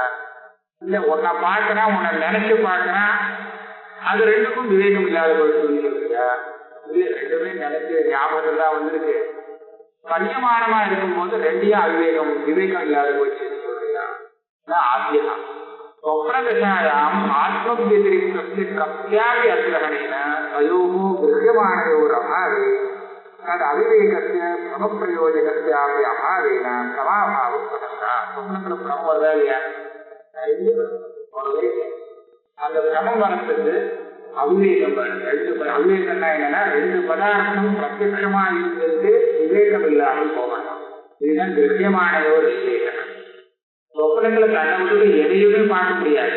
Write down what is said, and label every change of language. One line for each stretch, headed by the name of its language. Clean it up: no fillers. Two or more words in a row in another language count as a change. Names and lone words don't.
Tamil: இல்ல உன்னை பார்க்கறான், உன்னை நினைச்சு பார்க்கறான், அது ரெண்டுக்கும் விவேகம் இல்லாத போயிடுச்சு சொல்லியா? இல்ல ரெண்டுமே நினைச்சு ஞாபகம் தான் வந்திருக்கு. பரியமானமா இருக்கும்போது ரெண்டையும் அவிவேகம் விவேகம் இல்லாத போயிடுச்சுன்னு சொல்றியா?
Sanskrit: ஆத்தியா स्वप्नदशायाम् आत्मव्यतिरिक्तस्य कस्यापि अग्रहणेन तयोः गृह्यमाणयोरभावे तद् अविवेकस्य समप्रयोजकस्यापि अभावेन समाभावः प्रदत्तः.
Tamil: स्वप्नத்துல பிரமம் வருதா இல்லையா? அந்த பிரமம் வரத்துக்கு அவிவேகம் வருது. அவிவேகம்னா என்னன்னா ரெண்டு பதார்த்தம் பிரத்யட்சமா இருந்தது விவேகம் இல்லாமல் போகணும். இதுதான்
Sanskrit: गृह्यमाणयोर् विवेकम्.
Tamil: சொப்பனங்களை கண்ண விட்டு எதையுமே பார்க்க முடியாது.